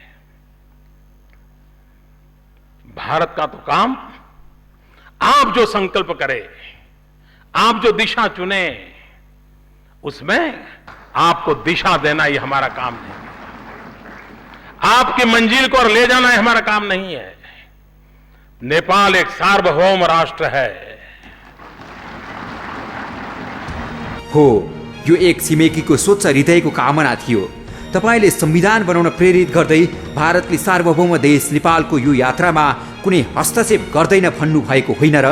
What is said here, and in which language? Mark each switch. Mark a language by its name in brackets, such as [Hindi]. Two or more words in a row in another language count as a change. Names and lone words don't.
[Hindi] भारत का तो काम आप जो संकल्प करें, आप जो दिशा चुने, उसमें आपको दिशा देना ये हमारा काम नहीं है। आपकी मंजिल को और ले जाना ये हमारा काम नहीं है। नेपाल एक सार्वभौम राष्ट्र है। [Nepali] हो, यो एक छिमेकीको स्वच्छ हृदयको कामना थियो। तपाईँले संविधान बनाउन प्रेरित गर्दै भारतले सार्वभौम देश नेपालको यो यात्रामा कुनै हस्तक्षेप गर्दैन भन्नु भएको होइन र?